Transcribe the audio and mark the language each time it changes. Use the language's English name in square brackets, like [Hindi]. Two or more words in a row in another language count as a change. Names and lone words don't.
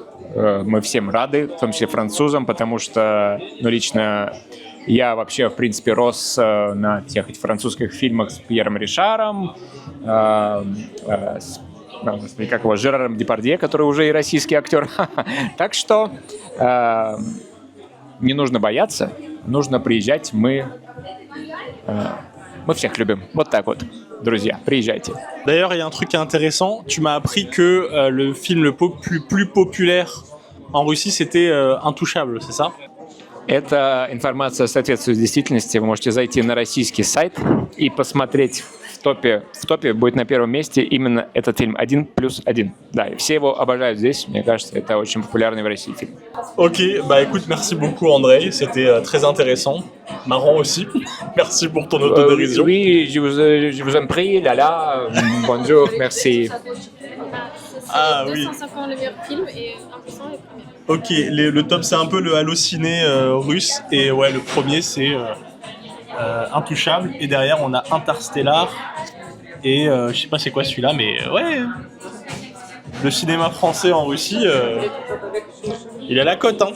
[Russian] Мы всем рады, в том числе французам, потому что, ну, лично я вообще, в принципе, рос на тех этих французских фильмах с Пьером Ришаром, как его, Жераром Депардье, который уже и российский актер. Так что не нужно бояться, нужно приезжать. Мы всех любим. Вот так вот, друзья, приезжайте. [French] D'ailleurs, il y a un truc intéressant. Tu m'as appris que le film le plus populaire en Russie, c'était Intouchable, c'est ça? [Russian] Эта информация соответствует действительности. Вы можете зайти на российский сайт и посмотреть в топе будет на первом месте imенно этот фильм «1+1». Да, и все его обожают здесь. Мне кажется, это очень популярный в России фильм. [French] Ok, bah écoute, merci beaucoup André, c'était très intéressant, marrant aussi. Merci pour ton autodérision. Oui, je vous en prie, Lala, bonjour, merci. Ah oui. 250 le meilleur film et 1% les premiers. Ok, le top c'est un peu le Allociné russe et ouais, le premier c'est Intouchable et derrière on a Interstellar et je sais pas c'est quoi celui-là mais ouais, le cinéma français en Russie il a la cote hein.